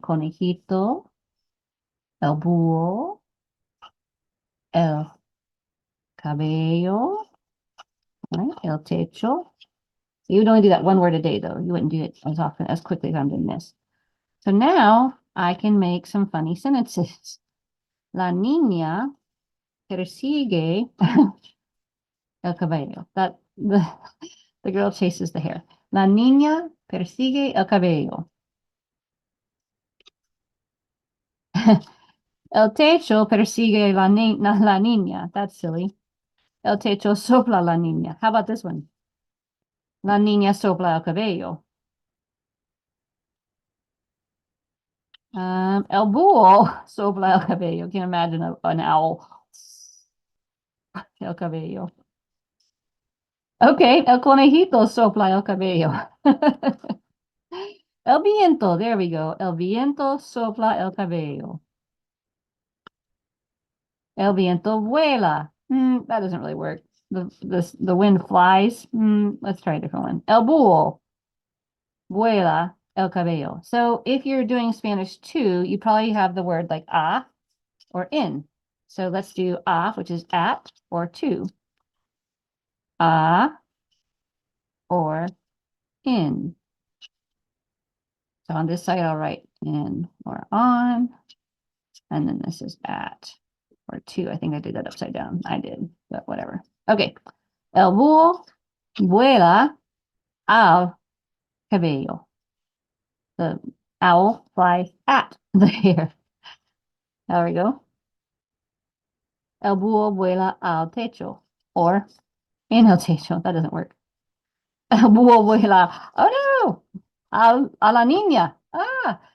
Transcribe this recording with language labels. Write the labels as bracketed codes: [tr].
[es] Conejito, el búho, el cabello, right? El techo. [en] You would only do that one word a day, though. You wouldn't do it as often, as quickly as I'm doing this. So now I can make some funny sentences. [es] La niña persigue el cabello. [en] That the girl chases the hair. [es] La niña persigue el cabello. El techo persigue la niña. [en] That's silly. [es] El techo sopla la niña. [en] How about this one? [es] La niña sopla el cabello. El búho sopla el cabello. [en] Can you imagine an owl? [es] El cabello. Okay, el conejito sopla el cabello. El viento, [en] there we go. [es] El viento sopla el cabello. El viento vuela. [en] That doesn't really work. The wind flies. Let's try a different one. [es] El búho vuela el cabello. [en] So if you're doing Spanish 2, you probably have the word like a or in. So let's do a, which is at or to. A or in. So on this side, I'll write in or on. And then this is at or to. I think I did that upside down. I did, but whatever. Okay. [es] El búho vuela al cabello. [en] The owl flies at the hair. There we go. [es] El búho vuela al techo. [en] Or in el techo. That doesn't work. [es] El búho vuela. Oh no! A la niña. Ah.